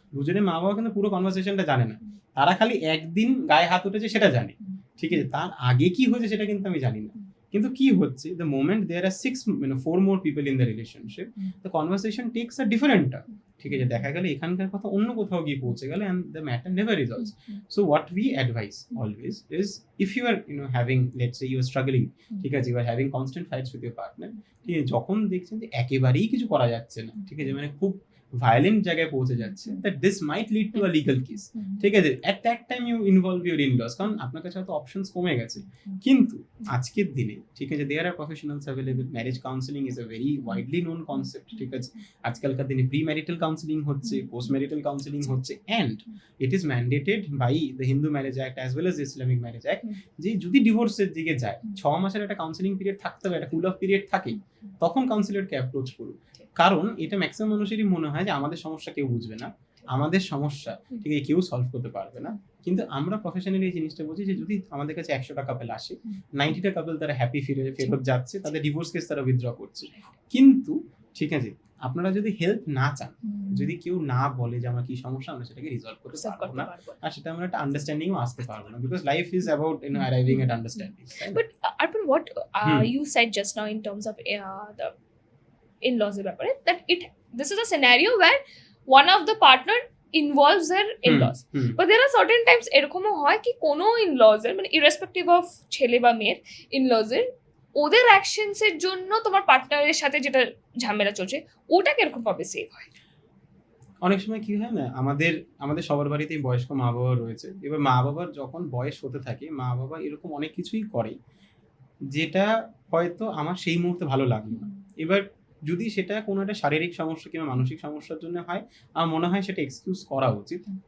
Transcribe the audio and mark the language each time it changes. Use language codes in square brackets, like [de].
[bn] দুজনের মা বাবা কিন্তু পুরো কনভারসেশনটা জানে না, তারা খালি একদিন গায়ে হাত উঠেছে সেটা জানে, ঠিক আছে, তার আগে কি হয়েছে সেটা কিন্তু আমি জানি না। কিন্তু কি হচ্ছে, [en] the moment there are 4 more people in the relationship, the conversation takes a different turn, ঠিক আছে, [bn] দেখা গেলে এখানকার কথা অন্য কোথাও গিয়ে পৌঁছে গেলে [en] and the matter never resolves. So what we advise always is, if you are having, let's say you are struggling, ঠিক আছে, you are having constant fights with your partner, ঠিক আছে, [bn] যখন দেখছেন যে একেবারেই কিছু করা যাচ্ছে না, ঠিক আছে, মানে খুব ভায়োলেন্ট জায়গায় পৌঁছে যাচ্ছে, [en] that this might lead to a legal case, ঠিক আছে, at that time you involve your in-laws, [bn] কারণ আপনার কাছে হয়তো অপশনস কমে গেছে। কিন্তু আজকের দিনে, ঠিক আছে, [en] there are professionals available, marriage counseling is a very widely known concept, [bn] ঠিক আছে, আজকালকার দিনে প্রি ম্যারিটাল কাউন্সিলিং হচ্ছে, পোস্ট ম্যারিটাল কাউন্সিলিং হচ্ছে, [en] and it is mandated by the Hindu Marriage Act [bn] as well as the Islamic Marriage Act, যে যদি ডিভোর্সের দিকে যায় 6 মাসের একটা কাউন্সিলিং পিরিয়ড থাকতে হবে, একটা কুল অফ পিরিয়ড থাকে, তখন কাউন্সিলরকে অ্যাপ্রোচ করুন। কারণ এটা ম্যাক্সিমাম মানুষেরই মনে হয় যে আমাদের সমস্যা কেউ বুঝবে না, আমাদের সমস্যা, ঠিক আছে, কেউ সলভ করতে পারবে না। কিন্তু আমরা প্রফেশনালি এই জিনিসটা বুঝি যে যদি আমাদের কাছে 100টা কাপল আসে, 90টা কাপল তারা হ্যাপি ফেরত যাচ্ছে, তাদের ডিভোর্স কেস তারা উইথড্র করছে। কিন্তু ঠিক আছে, আপনারা যদি হেল্প না চান, যদি কেউ না বলে যে আমার কি সমস্যা, আমরা সেটাকে রিজলভ করতে পারবো না, আর সেটা আমরা একটা আন্ডারস্ট্যান্ডিংও আসতে পারবো না, [en] Because life is about arriving at understanding. But Arpan, what you said just now in terms of the in-laws ব্যাপারে, that this is a scenario where one of the partner involves their in-laws, but there are certain times [bn] এরকমও হয় কি কোনো in-laws এর, [en] মানে irrespective of ছেলে বা মেয়ের in-laws এর, [bn] ওদের অ্যাকশনস এর জন্য তোমার পার্টনারের সাথে যেটা ঝামেলা চলছে ওটা কিরকম ভাবে সেভ হয়? অনেক সময় কি হয় না, আমাদের সবার বাড়িতেই বয়স্ক মা বাবা রয়েছে। এবার মা বাবার যখন বয়স হতে থাকে, মা বাবা এরকম অনেক কিছুই করে যেটা হয়তো আমার সেই মুহূর্তে ভালো লাগলো না। এবার যদি সেটা কোনো একটা শারীরিক সমস্যা কিংবা মানসিক সমস্যার জন্য হয়, আমার মনে হয় সেটা এক্সকিউজ করা উচিত।